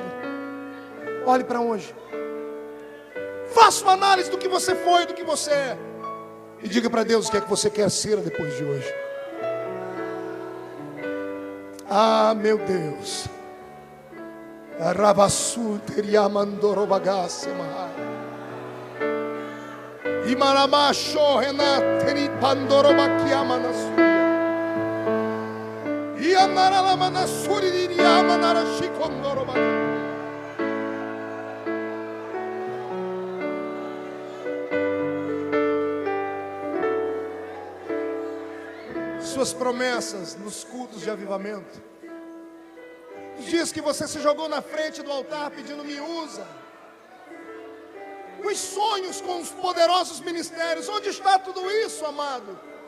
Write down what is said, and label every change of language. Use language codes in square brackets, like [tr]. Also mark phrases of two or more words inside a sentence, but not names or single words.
[pt] Olhe para hoje. Faça uma análise do que você foi, do que você é. E diga para Deus o que é que você quer ser depois de hoje. Ah, meu Deus. Rabassu teria mandorobagasse mahai. Imaramacho renateri pandorobakiamanasuya. Ianaralamanasuri diriamanarashikondorobaki. Suas promessas nos cultos de avivamento, os dias que você se jogou na frente do altar pedindo me usa, os sonhos com os poderosos ministérios, onde está tudo isso, amado?